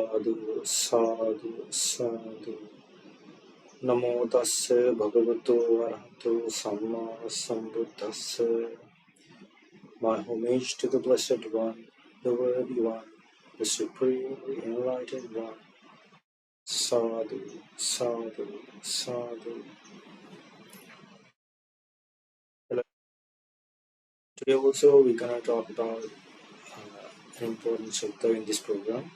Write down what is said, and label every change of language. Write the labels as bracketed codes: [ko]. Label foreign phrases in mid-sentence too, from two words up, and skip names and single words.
[pi] Sadhu, sadhu, sadhu. Namo tassa bhagavato arahato samma sambuddhassa. [en] My homage to the Blessed One, the Worthy One, the Supremely Enlightened One. [pi] Sadhu, sadhu, sadhu. [en] Hello. Today also we're going to talk about an important sutta in this program.